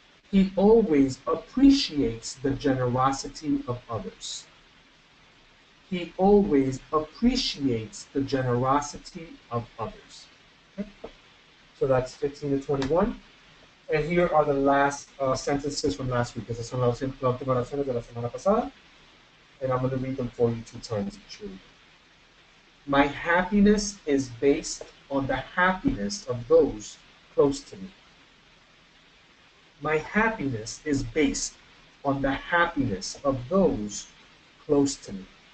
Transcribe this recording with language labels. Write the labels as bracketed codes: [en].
[en] He always appreciates the generosity of others. He always appreciates the generosity of others. Okay? So that's 15 to 21. And here are the last sentences from last week. [es] Esas son las últimas oraciones de la semana pasada. [en] And I'm going to read them for you 2 times each week. My happiness is based on the happiness of those close to me. My happiness is based on the happiness of those close to me.